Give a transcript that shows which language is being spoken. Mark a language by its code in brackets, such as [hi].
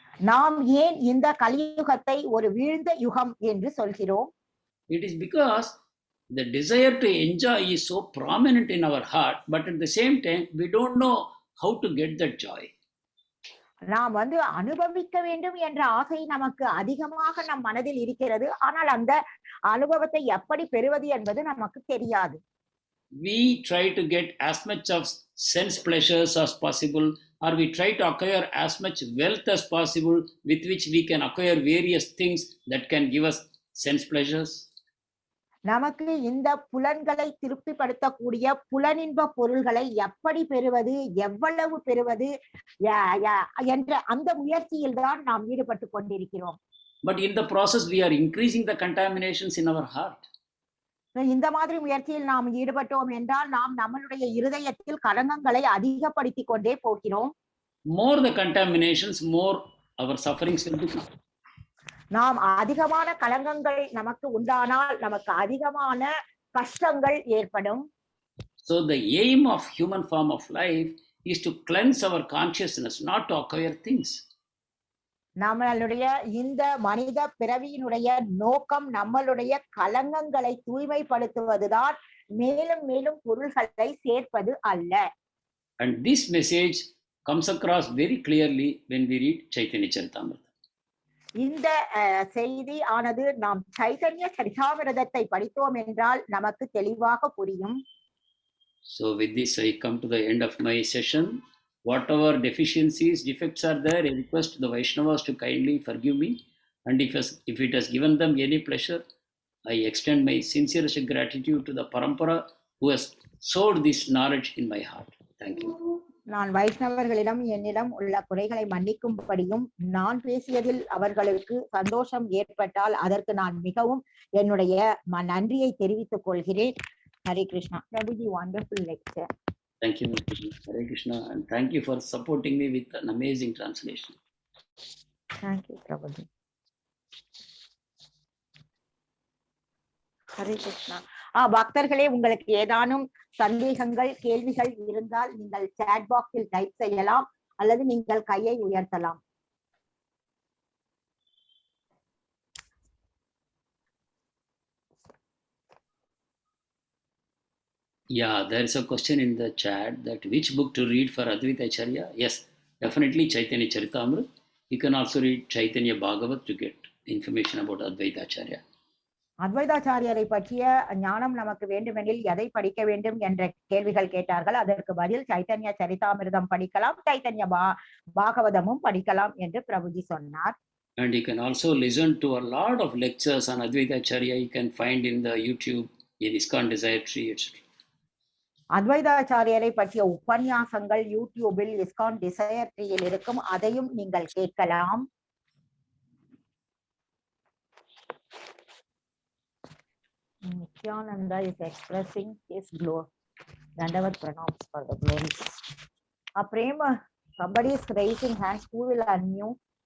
[ta] நாம் ஏன் இந்த கலியுகத்தை ஒரு வீழ்ந்த யுகம் என்று சொல்கிறோம்? [en] It is because the desire to enjoy is so prominent in our heart, but at the same time we don't know how to get that joy. [ta] நாம் அனுபவிக்க வேண்டும் என்ற ஆசை நமக்கு அதிகமாக நம் மனதில் இருக்கிறது. ஆனால் அந்த அனுபவத்தை எப்படி பெறுவது என்பது நமக்கு தெரியாது. [en] We try to get as much of sense pleasures as possible, or we try to acquire as much wealth as possible with which we can acquire various things that can give us sense pleasures. [ta] நமக்கு இந்த புலன்களை திருப்திப்படுத்தக்கூடிய புலனின்ப பொருள்களை எப்படி பெறுவது, எவ்வளவு பெறுவது என்ற அந்த முயற்சியில் தான் நாம் ஈடுபட்டு கொண்டிருக்கிறோம். [en] But in the process we are increasing the contaminations in our heart. [ta] இந்த மாதிரி முயற்சியில் நாம் ஈடுபட்டோம் என்றால் நாம் நம்மளுடைய இருதயத்தில் கலங்கங்களை அதிகப்படுத்தி கொண்டே போகிறோம். [en] More the contaminations, more our sufferings will become. [ta] நாம் அதிகமான கலங்கங்கள் நமக்கு உண்டானால் நமக்கு அதிகமான கஷ்டங்கள் ஏற்படும். [en] So the aim of human form of life is to cleanse our consciousness, not to acquire things. [ta] நம்மளுடைய இந்த மனித பிறவியினுடைய நோக்கம் நம்மளுடைய கலங்கங்களை தூய்மைப்படுத்துவதுதான், மேலும் மேலும் பொருள்களை சேர்ப்பது அல்ல. [en] And this message comes across very clearly when we read Chaitanya Charitamrita. [ta] இந்த செய்தி ஆனது நாம் சைதன்ய சரிதாமிரதத்தை படித்தோம் என்றால் நமக்கு தெளிவாக புரியும். [en] So with this I come to the end of my session. Whatever deficiencies, defects are there, I request the Vaishnavas to kindly forgive me, and if it has given them any pleasure, I extend my sincerest gratitude to the Parampara who has sowed this knowledge in my heart. Thank you. [ta] நான் வைஷ்ணவர்களிடம் என்னிடம் உள்ள குறைகளை மன்னிக்கும்படியும் நான் பேசியதில் அவர்களுக்கு சந்தோஷம் ஏற்பட்டால் அதற்கு நான் மிகவும் என்னுடைய நன்றியை தெரிவித்துக் கொள்கிறேன். Hare Krishna. [en] Prabhuji, wonderful lecture. Thank you, Hare Krishna, and thank you for supporting me with an amazing translation. Thank you, Prabhuji. [ta] Hare Krishna. பக்தர்களே, உங்களுக்கு ஏதானும் சந்தேகங்கள், கேள்விகள் இருந்தால் நீங்கள் சாட் பாக்ஸில் டைப் செய்யலாம் அல்லது நீங்கள் கையை உயர்த்தலாம். [en] Yeah, there is a question in the chat that which book to read for Advaita Acharya. Yes, definitely Chaitanya Charitamrita. You can also read Chaitanya Bhagavat to get information about Advaita Acharya. [ta] அத்வைதாச்சாரியரை பற்றிய ஞானம் நமக்கு வேண்டுமெனில் எதை படிக்க வேண்டும் என்ற கேள்விகள் கேட்டார்கள். அதற்கு பதில் சைத்தன்ய சரிதாமிர்தம் படிக்கலாம், சைத்தன்ய பாகவதமும் படிக்கலாம் என்று பிரபுஜி சொன்னார். [en] And you can also listen to a lot of lectures on Advaita Acharya. You can find in the YouTube, in ISKCON Desire Tree, etc. [ta] அத்வைதாச்சாரியரை பற்றிய உபன்யாசங்கள் யூடியூபில் இஸ்கான் டிசையர் ட்ரீயில் இருக்கும், அதையும் நீங்கள் கேட்கலாம். [en] Nityananda is expressing his glory. Dandavat pranams for the glories. Prema, somebody is raising hands. Who will unmute?